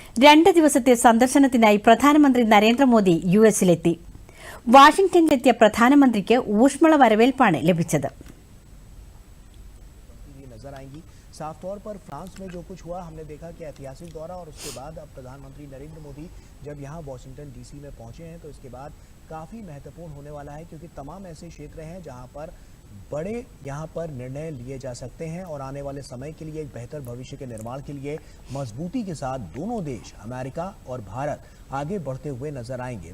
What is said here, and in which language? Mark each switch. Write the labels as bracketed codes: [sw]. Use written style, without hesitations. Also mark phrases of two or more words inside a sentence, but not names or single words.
[ml] 2 ദിവസത്തെ സന്ദർശനത്തിനായി പ്രധാനമന്ത്രി നരേന്ദ്രമോദി യുഎസിലെത്തി. വാഷിംഗ്ടണിലെത്തിയ പ്രധാനമന്ത്രിക്ക് ഊഷ്മള വരവേൽപ്പാണ് ലഭിച്ചത്. [hi] साफ तौर पर फ्रांस में जो कुछ हुआ हमने देखा कि ऐतिहासिक दौरा और उसके बाद अब प्रधानमंत्री नरेंद्र मोदी जब यहाँ वाशिंगटन डीसी में पहुंचे हैं तो इसके बाद काफ़ी महत्वपूर्ण होने वाला है क्योंकि तमाम ऐसे क्षेत्र हैं जहाँ पर बड़े यहाँ पर निर्णय लिए जा सकते हैं और आने वाले समय के लिए एक बेहतर भविष्य के निर्माण के लिए मजबूती के साथ दोनों देश अमेरिका और भारत आगे बढ़ते हुए नजर आएंगे।